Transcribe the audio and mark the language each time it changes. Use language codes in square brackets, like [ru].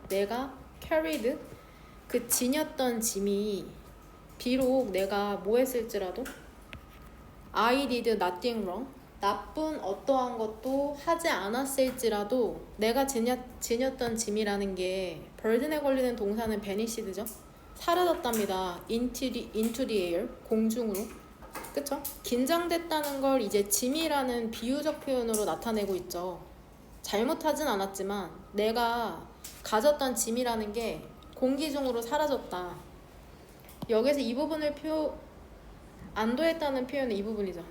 [ko] 내가 carried 그 지녔던 짐이 비록 내가 뭐 했을지라도 [en] I did nothing wrong. [ko] 나쁜 어떠한 것도 하지 않았을지라도 내가 지녔던 짐이라는 게 burden에 걸리는 동사는 vanished죠. 사라졌답니다. [en] into the air [ko] 공중으로. 그쵸? 긴장됐다는 걸 이제 짐이라는 비유적 표현으로 나타내고 있죠. 잘못하진 않았지만 내가 가졌던 짐이라는 게 공기 중으로 사라졌다. 여기서 이 부분을 안도했다는 표현은 이 부분이죠.